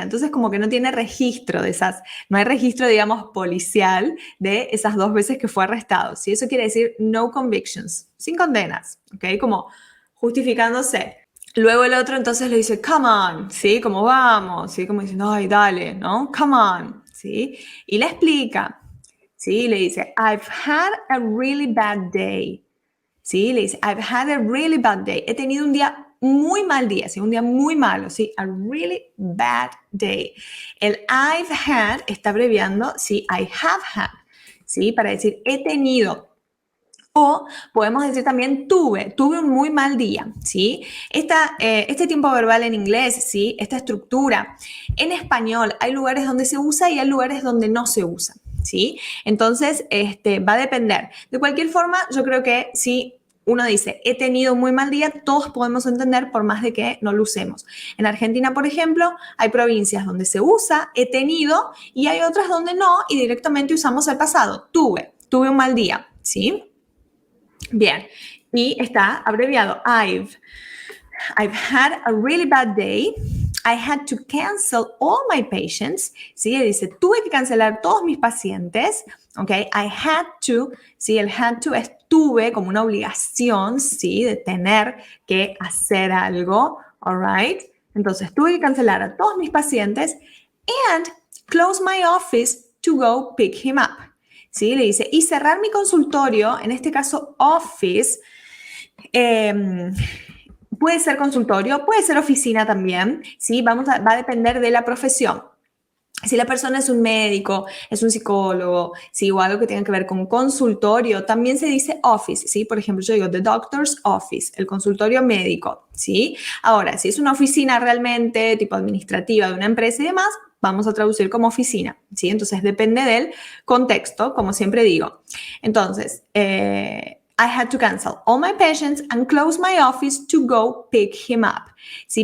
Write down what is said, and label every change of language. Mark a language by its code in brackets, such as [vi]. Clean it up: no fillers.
[es] Entonces, como que no tiene registro de esas, no hay registro, digamos, policial de esas 2 veces que fue arrestado. ¿Sí? Eso quiere decir [en] no convictions, [es] sin condenas, ¿ok? Como justificándose. Luego el otro entonces le dice, [en] come on, [es] ¿sí? Como vamos, ¿sí? Como diciendo, ay, dale, ¿no? [en] Come on, [es] ¿sí? Y le explica, ¿sí? Le dice, [en] I've had a really bad day. ¿Sí? Le dice, I've had a really bad day. [es] He tenido un día muy mal día, ¿sí? Un día muy malo, ¿sí? [en] A really bad day. [es] El I've had está abreviando, ¿sí? [en] I have had, [es] ¿sí? Para decir he tenido. O podemos decir también tuve un muy mal día, ¿sí? Este tiempo verbal en inglés, ¿sí? Esta estructura. En español hay lugares donde se usa y hay lugares donde no se usa, ¿sí? Entonces, va a depender. De cualquier forma, yo creo que si uno dice, he tenido un muy mal día, todos podemos entender por más de que no lo usemos. En Argentina, por ejemplo, hay provincias donde se usa he tenido y hay otras donde no y directamente usamos el pasado. Tuve un mal día, ¿sí? Bien, y está abreviado. [en] I've had a really bad day. I had to cancel all my patients. [es] ¿Sí? Dice, tuve que cancelar todos mis pacientes. ¿Ok? [en] I had to. [es] ¿Sí? El had to es tuve como una obligación, ¿sí? De tener que hacer algo. [en] All right? [es] Entonces, tuve que cancelar a todos mis pacientes [en] and close my office to go pick him up. [es] ¿Sí? Le dice, y cerrar mi consultorio, en este caso office, puede ser consultorio, puede ser oficina también, ¿sí? Va a depender de la profesión. Si la persona es un médico, es un psicólogo, ¿sí? O algo que tenga que ver con consultorio, también se dice office, ¿sí? Por ejemplo, yo digo [en] the doctor's office, [es] el consultorio médico, ¿sí? Ahora, si es una oficina realmente tipo administrativa de una empresa y demás, vamos a traducir como oficina, ¿sí? Entonces, depende del contexto, como siempre digo. [en] Entonces, I had to cancel all my patients and close my office to go pick him up, ¿sí?